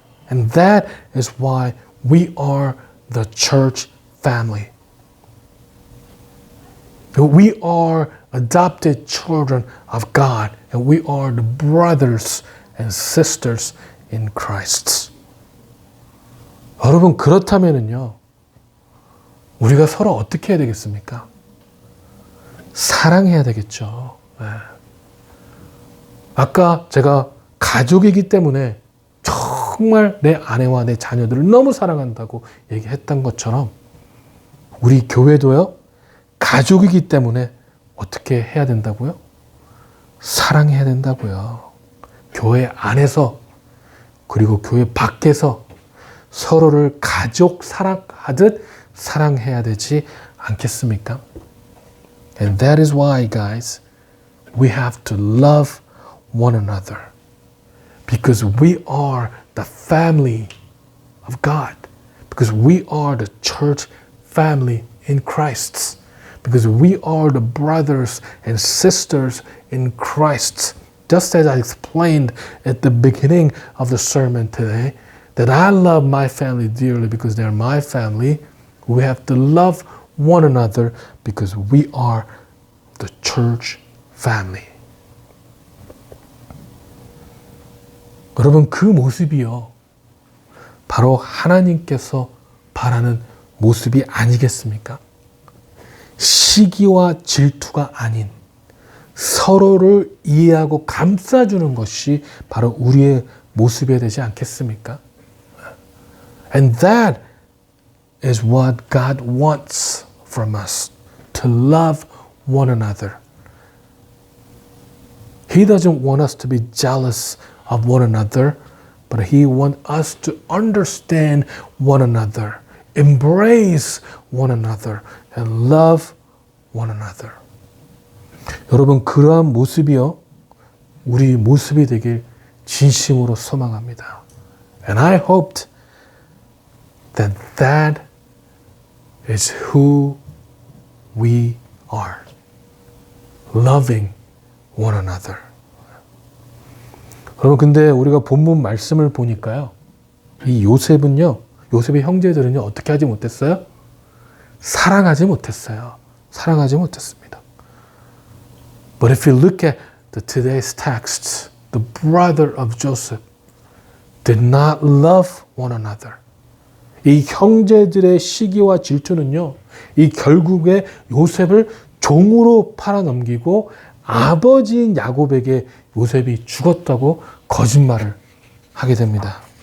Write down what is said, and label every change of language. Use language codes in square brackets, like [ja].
[en] And that is why we are the church family. We are adopted children of God, and we are the brothers and sisters in Christ. [ko] 여러분 그렇다면은요. 우리가 서로 어떻게 해야 되겠습니까? 사랑해야 되겠죠. 네. 아까 제가 가족이기 때문에 정말 내 아내와 내 자녀들을 너무 사랑한다고 얘기했던 것처럼 우리 교회도요. 가족이기 때문에 어떻게 해야 된다고요? 사랑해야 된다고요. 교회 안에서 그리고 교회 밖에서 서로를 가족 사랑하듯 사랑해야 되지 않겠습니까? [en] And that is why, guys, we have to love one another. Because we are the family of God. Because we are the church family in Christ. Because we are the brothers and sisters in Christ. Just as I explained at the beginning of the sermon today, that I love my family dearly because they're my family. We have to love one another because we are the church family. [ko] 여러분 그 모습이요. 바로 하나님께서 바라는 모습이 아니겠습니까? 시기와 질투가 아닌 서로를 이해하고 감싸주는 것이 바로 우리의 모습이 되지 않겠습니까? [en] And that is what God wants from us, to love one another. He doesn't want us to be jealous of one another, but He wants us to understand one another, embrace one another, and love one another. [ko] 여러분 그러한 모습이요 우리 모습이 되길 진심으로 소망합니다. [en] And I hoped that that is who we are. Loving one another. [ko] 여러분 근데 우리가 본문 말씀을 보니까요. 이 요셉의 형제들은요. 어떻게 하지 못했어요? 사랑하지 못했어요. 사랑하지 못했습니다. [en] But if you look at today's text, the brother of Joseph did not love one another. [ko] 이 형제들의 시기와 질투는요. 이 결국에 요셉을 종으로 팔아넘기고 아버지인 야곱에게 요셉이 죽었다고 거짓말을 하게 됩니다.